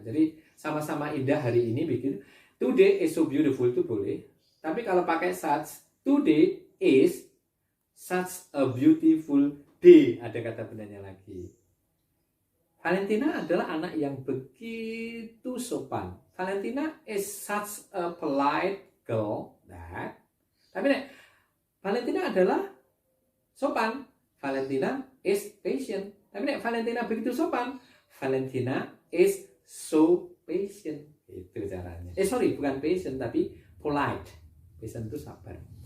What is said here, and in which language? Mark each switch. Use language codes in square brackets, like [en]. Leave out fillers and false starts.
[id] Jadi sama-sama indah hari ini bikin. [en] Today is so beautiful [id] itu boleh. Tapi kalau pakai sat, [en] today is such a beautiful day, [id] ada kata bendanya lagi. Valentina adalah anak yang begitu sopan. [en] Valentina is such a polite girl that. [id] Tapi Valentina adalah sopan. [en] Valentina is patient. [id] Tapi Valentina begitu sopan. [en] Valentina is so patient. [id] Itu caranya. Sorry, bukan patient tapi polite. Patient itu sabar.